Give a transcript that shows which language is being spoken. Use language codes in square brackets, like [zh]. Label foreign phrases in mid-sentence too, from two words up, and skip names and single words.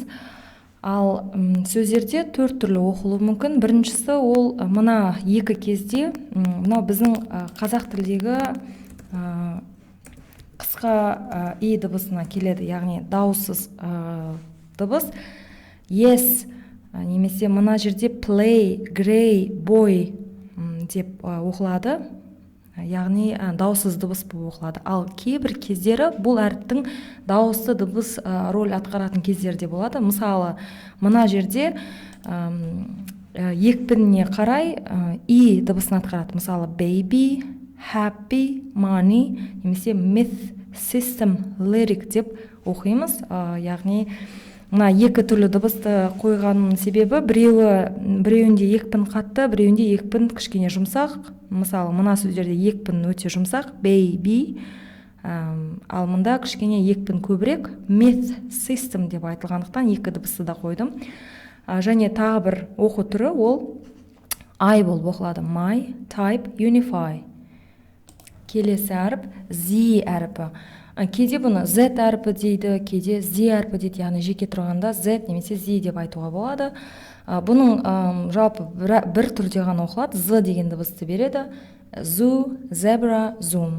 [kk] Ал сөздерде 4 түрлі оқылуы мүмкін. Біріншісі ол мына екі кезде, мынау біздің қазақ тілдегі қысқа и дыбысына келеді, яғни дауыссыз дыбыс. Yes, немесе мына жерде [en] play, gray, boy [kk] деп оқылады, яғни дауыссыз дыбыс болып оқылады. Ал кейбір кездері бұл әріптің дауысты дыбыс роль атқаратын кездерде болады. Мысалы, мына жерде екпініне қарай и дыбысын атқарады. Мысалы, [en] baby, happy, money, немесе myth, system, lyric [kk] деп оқимыз. Яғни мына екі түрлі дыбысты қойғанның себебі біреуінде екпін қатты, біреуінде екпін кішкене жұмсақ. Мысалы, мына сөздерде екпін өте жұмсақ, baby, ал мында кішкене екпін көбірек, [en] myth, system [kk] деп айтылғандықтан екі дыбысты да қойдым. Және тағы бір оқу түрі ол I болып оқылады. [en] My, type, unify. [kk] Келесі әріп Z әріпі. Кейде бұны Z әріпі дейді, кейде Z әріпі дейді, яғни жеке тұрғанда Z немесе Z деп айтуға болады. Бұның жалпы бір түрде ғана оқылады, Z деген дыбысты береді. [en] Zoo, zebra, zoom.